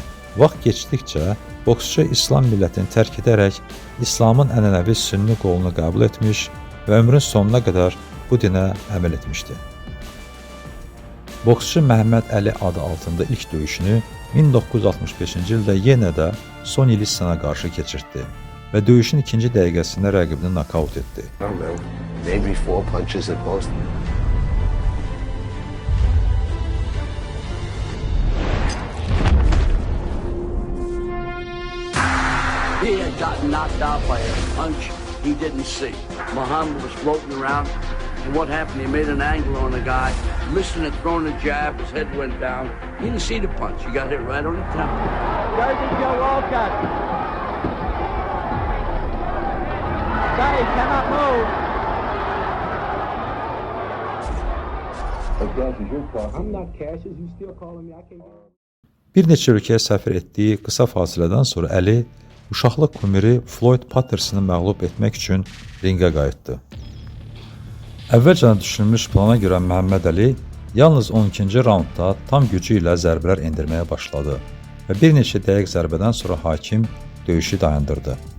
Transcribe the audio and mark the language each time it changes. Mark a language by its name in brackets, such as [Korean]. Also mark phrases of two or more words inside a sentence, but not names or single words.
[Azerbaijani] Vaxt keçdikcə boksçu İslam millətini tərk edərək İslamın ənənəvi sünni qolunu qəbul etmiş və ömrün sonuna qədər bu dinə əməl etmişdi. Boksçu Məhəmməd Əli adı altında ilk döyüşünü 1965-ci ildə yenə də Sonny Lissona qarşı keçirtdi və döyüşün ikinci dəqiqəsində rəqibini nokaut etdi. [English] Maybe 4 punches at most. He had gotten knocked out by a punch he didn't see. Muhammad was floating around, and what happened? He made an angle on the guy, missing it, throwing a jab, his head went down. He didn't see the punch. He got hit right on the temple. Jersey Joe Walcott. Sonny cannot move. I'm not Cassius. You still calling me? I can't get... [Azerbaijani] Bir neçə ölkəyə səfər etdiyi qısa fasilədən sonra Əli uşaqlıq kumiri Floyd Pattersonu məğlub etmək üçün ringə qayıtdı. Əvvəlcədən düşünülmüş plana görə Məhəmməd Əli yalnız 12-ci raundda tam gücü ilə zərbələr endirməyə başladı və bir neçə dəqiq zərbədən sonra hakim döyüşü dayandırdı.